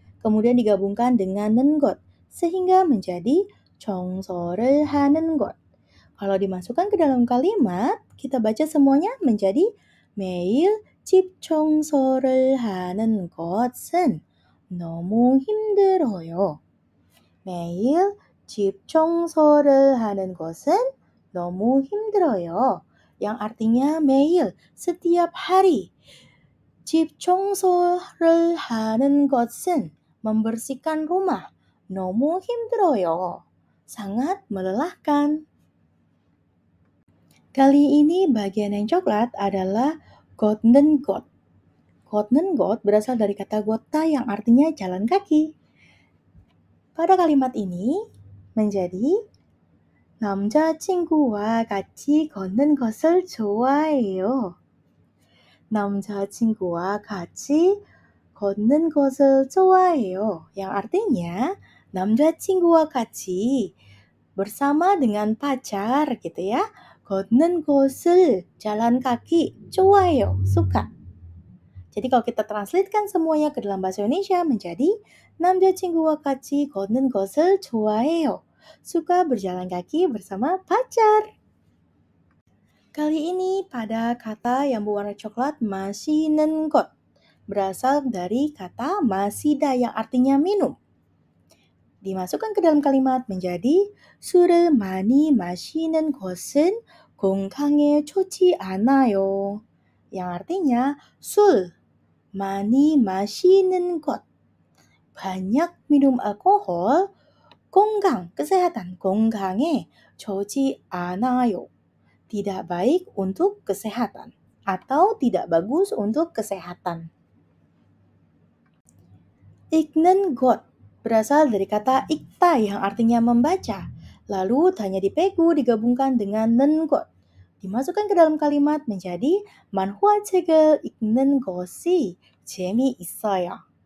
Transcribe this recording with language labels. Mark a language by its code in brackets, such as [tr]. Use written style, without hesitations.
[id] Kemudian digabungkan dengan nengot, sehingga menjadi [ko] 정서를 하는 것. [id] Kalau dimasukkan ke dalam kalimat, kita baca semuanya menjadi [ko] 매일 집 청소를 하는 것은 너무 힘들어요. 매일 집 청소를 하는 것은 너무 힘들어요. [id] Yang artinya [ko] 매일, [id] setiap hari. [ko] 집 청소를 하는 것은 [id] membersihkan rumah. [ko] 너무 힘들어요. [id] Sangat melelahkan. Kali ini bagian yang coklat adalah [ko] 걷는 것. 걷는 것 [id] berasal dari kata gota yang artinya jalan kaki. Pada kalimat ini menjadi [ko] 남자친구와 같이 걷는 것을 좋아해요. 남자친구와 같이 걷는 것을 좋아해요. [id] Yang artinya [ko] 남자친구와 같이 [id] bersama dengan pacar gitu ya. [ko] 걷는 것을 [id] jalan kaki [ko] 좋아해요. [id] suka. Jadi kalau kita translatekan semuanya ke dalam bahasa Indonesia menjadi [ko] 남자친구와 같이 걷는 것을 좋아해요. [id] Suka berjalan kaki bersama pacar. Kali ini pada kata yang berwarna coklat [ko] 마시는 것 [id] berasal dari kata [ko] 마시다 [id] yang artinya minum. Dimasukkan ke dalam kalimat menjadi [ko] 술을 많이 마시는 것은 건강에 좋지 않아요. [id] Yang artinya [ko] 술 많이 마시는 것 [id] banyak minum alkohol 건강 kesehatan [ko] 건강에 좋지 않아요. [id] Tidak baik untuk kesehatan atau tidak bagus untuk kesehatan. [ko] 읽는 것 [id] berasal dari kata ikta yang artinya membaca. Lalu hanya dipegu digabungkan dengan nengot. Dimasukkan ke dalam kalimat menjadi [ko] 만화책을 읽는 것이 재미있어요.